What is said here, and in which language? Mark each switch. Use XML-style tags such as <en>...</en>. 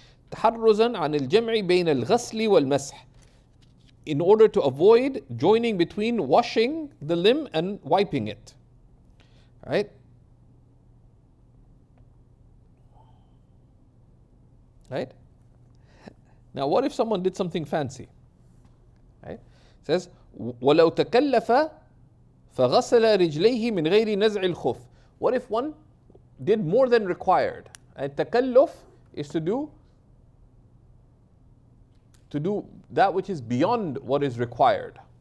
<ar>تحرزا عن الجمع بين الغسل والمسح,</ar> <en>in order to avoid joining between washing the limb and wiping it. Right? Right? Now what if someone did something fancy? Right? It says</en> <ar>ولو تكلف فغسل رجليه من غير نزع الخف.</ar> <en>What if one did more than required? And takalluf is to do that which is beyond what is required.</en>